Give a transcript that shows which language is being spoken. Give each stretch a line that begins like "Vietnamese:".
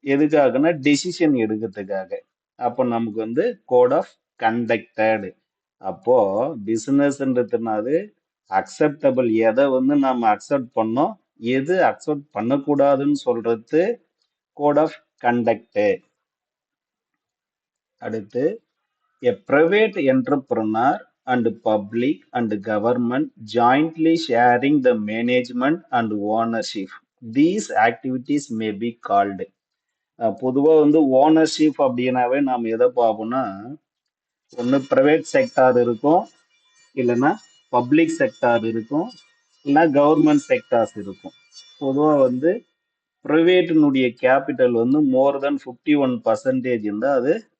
Tamil: எதுக்காகனா டெசிஷன் எடுக்கிறதுக்காக. அப்போ நமக்கு வந்து கோட் ஆஃப் கண்டக்டட். அப்போ பிசினஸ்ன்றதுனால அக்செப்டபிள் எதை வந்து நம்ம அக்செப்ட் பண்ணோம், எது அக்செப்ட் பண்ணக்கூடாதுன்னு சொல்றது கோட் ஆஃப் கண்டக்ட்.
English: அடுத்து a private entrepreneur and public and government jointly sharing the management and ownership, these activities may be called.
Tamil: பொதுவாக வந்து ஓனர்ஷிப் அப்படின்னாவே நாம் எதை பார்ப்போம்னா ஒன்று ப்ரைவேட் செக்டார் இருக்கும், இல்லைன்னா பப்ளிக் செக்டார் இருக்கும், இல்லைன்னா கவர்மெண்ட் செக்டார்ஸ் இருக்கும். பொதுவாக வந்து ப்ரைவேட்டினுடைய கேபிட்டல் வந்து மோர் தென் 51% இருந்தால் அது